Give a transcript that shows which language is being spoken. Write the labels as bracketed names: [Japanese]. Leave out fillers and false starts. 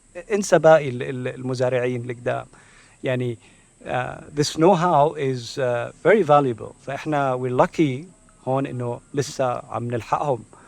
[Arabic] انسى باقي المزارعين القدام. [English] يعني this know-how is very valuable. [Arabic] فإحنا [English] we're lucky [Arabic] هون إنه لسه عم نلحقهم.